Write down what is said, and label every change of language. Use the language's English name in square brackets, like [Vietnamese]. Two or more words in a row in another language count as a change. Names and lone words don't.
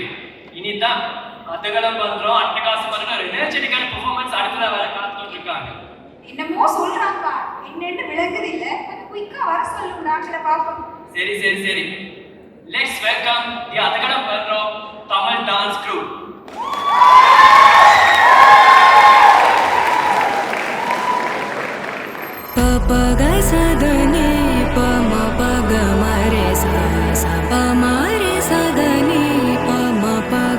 [Tamil] இனிதான் அதுகளும் பண்றோம் அட்டகாசம் பண்றோம் ஒரு [English] energetic performance [Tamil] அடுத்ததா வர காத்துட்டு இருக்காங்க. என்னமோ சொல்றாங்க, என்னன்னு விளங்குது இல்ல, கொஞ்சம் குயிக்கா வர சொல்லுங்க டாக்டரை பாப்போம். சரி [English] let's welcome the [Tamil] அதுகளும் பண்றோம் தமிழ் டான்ஸ் குரூப். सदने पम पग मरे सा प मरे सदने पम पग